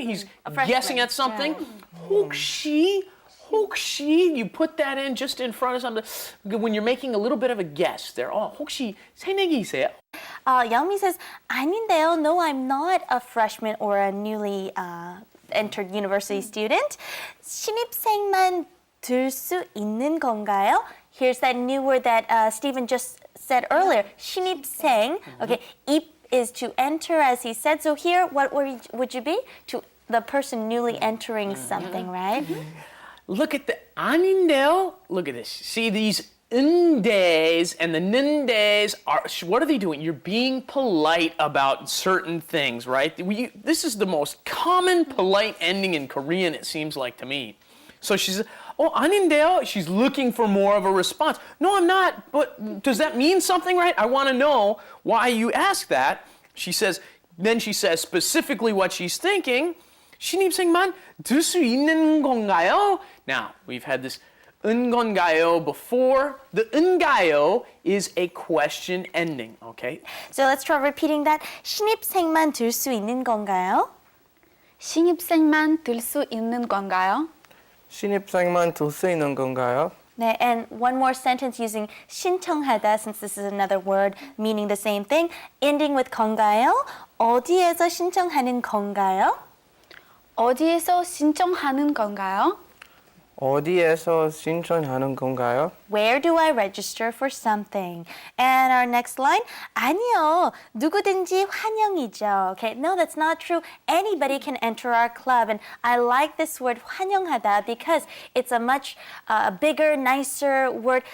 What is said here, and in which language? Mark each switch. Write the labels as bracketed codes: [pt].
[en] He's guessing at something. 혹시, you put that in just in front of something when you're making a little bit of a guess there. [ko] Oh, 혹시 새내기세요? [en] Youngmi says, [ko] 아닌데요. [en] No, I'm not a freshman or a newly entered university student. [ko] 신입생만 들 수 있는 건가요? [en] Here's that new word that Stephen just said earlier, 신입생. Okay, Ep is to enter, as he said. So here, what would you be? To the person newly entering something, right? Look at the 아닌데요. Look at this. See these undays and the nindays are, what are they doing? You're being polite about certain things, right? This is the most common polite ending in Korean, it seems like to me. So she says, oh, [ko] 아닌데요? [en] She's looking for more of a response. No, I'm not, but does that mean something, right? I want to know why you ask that. Then she says specifically what she's thinking. [ko] 신입생만 들 수 있는 건가요? [en] Now, we've had this 은 건가요 before. The 은가요 is a question ending, okay? So let's try repeating that. [ko] 신입생만 들 수 있는 건가요? 신입생만 들 수 있는 건가요? 신입생만 둘 수 있는 건가요? [en] 네, and one more sentence using 신청하다, since this is another word meaning the same thing, ending with 건가요? [ko] 어디에서 신청하는 건가요? 어디에서 신청하는 건가요? 어디에서 신청하는 건가요? [en] Where do I register for something? And our next line, [ko] 아니요, 누구든지 환영이죠. [en] Okay, no, that's not true. Anybody can enter our club. And I like this word 환영하다 because it's a much bigger, nicer word.